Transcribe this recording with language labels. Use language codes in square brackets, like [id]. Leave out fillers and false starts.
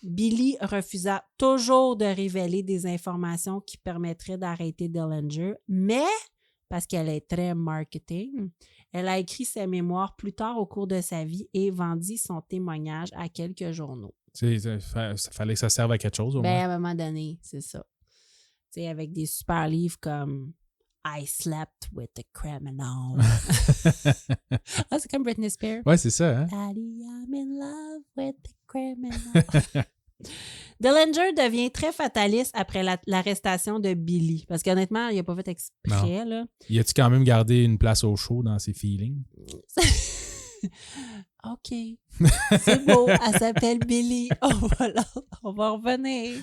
[fr] Billy refusa toujours de révéler des informations qui permettraient d'arrêter Dellinger, mais, parce qu'elle est très marketing, elle a écrit ses mémoires plus tard au cours de sa vie et vendit son témoignage à quelques journaux. Ça fallait que ça serve à quelque chose, au moins. À un moment donné, c'est ça. T'sais, avec des super livres comme [en] I slept with a criminal. [fr] C'est comme Britney Spears. Ouais, c'est ça, hein? [en] Daddy, I'm in love with a criminal. [fr] Dellinger devient très fataliste après l'arrestation de Billy. Parce qu'honnêtement, il n'a pas fait exprès. Là. Y a-tu quand même gardé une place au show dans ses feelings? OK. C'est beau. Elle s'appelle Billy. On va revenir.